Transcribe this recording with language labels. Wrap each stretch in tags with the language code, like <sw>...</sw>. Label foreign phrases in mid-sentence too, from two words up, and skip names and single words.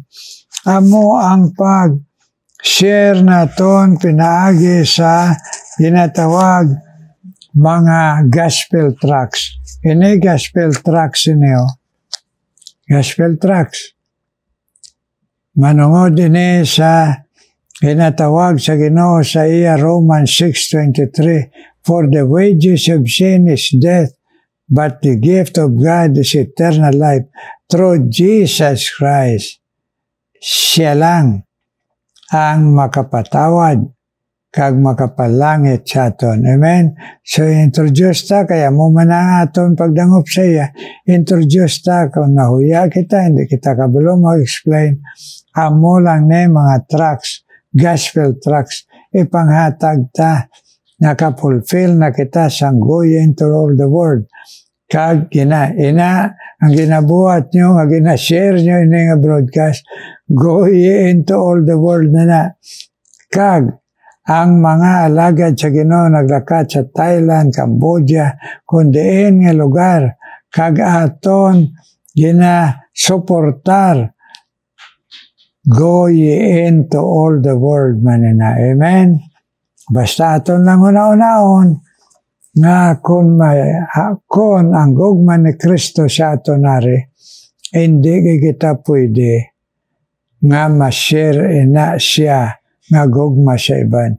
<hil>Amo ang pag-share naton pinaagi sa ginatawag mga</hil> <en>gospel tracts. Ini gospel tracts niyo. Gospel tracts.</en> <hil>Manungod ini sa ginatawag sa Ginoo sa iya Romans 6:23,</hil> <en>for the wages of sin is death, but the gift of God is eternal life through Jesus Christ.</en> <hil>Siya lang ang makapatawad kag makapalangit sa aton. Amen? So, introduce ta, kaya mo man ang aton pagdangop sa iya. Introduce ta, kung nahuya kita, hindi kita kabalo mag-explain. Amo lang na mga tracts,</hil> <en>gospel tracts,</en> <hil>ipanghatag ta, nakapulfill na kita sang</hil> <en>going to all the world.</en> <hil>Kag ina ang ginabuhat nyo, ang ginashare nyo ini nga broadcast,</hil> <en>go ye into all the world na.</en> <hil>Kag, ang mga alagad sa Ginoo naglakat sa Thailand, Cambodia, kundiin nga lugar, kag aton gina-suportar.</hil> <en>Go ye into all the world manina.</en> <hil>Amen? Basta aton lang una-unaon, nga kung ang gugma ni Kristo sa aton nari, hindi kita pwede nga ma-share ina siya nga gugma sa iban.</hil>